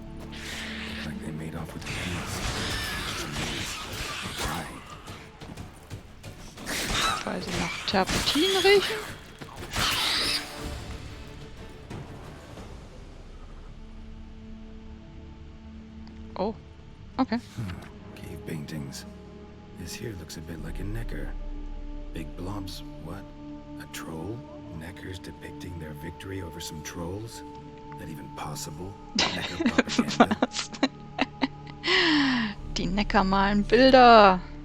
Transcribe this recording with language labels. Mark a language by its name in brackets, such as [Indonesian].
[English] Look like they made off with the keys. Why? [German] Weil sie nach Terpentin riechen? [English] Oh, okay. Cave paintings. This here looks a bit like a necker. Big blobs, what? A troll? Neckers depicting their victory over some trolls? That even possible? Necker propaganda? [German] Was? Die Neckar malen Bilder.